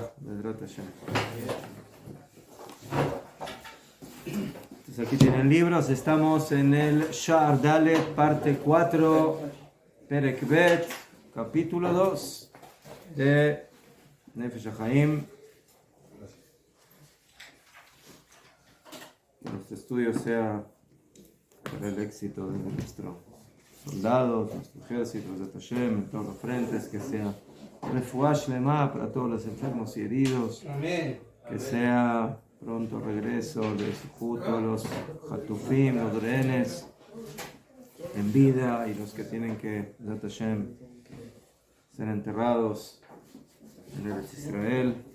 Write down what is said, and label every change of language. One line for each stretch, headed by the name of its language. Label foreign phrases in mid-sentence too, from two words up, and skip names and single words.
Spanish: Entonces aquí tienen libros, estamos en el
Hebrew: שער דלת,
Spanish: parte 4,
Hebrew: פרק בית,
Spanish: capítulo 2 de Nefesh HaChaim. Que nuestro estudio sea para el éxito de nuestros soldados, nuestro ejército, de Hashem, en todos los frentes, que sea
Hebrew: רפואה שלמה
Spanish: para todos los enfermos y heridos, que sea pronto regreso de todos los hatufim, los rehenes en vida y los que tienen que, de Hashem, ser enterrados en el Israel.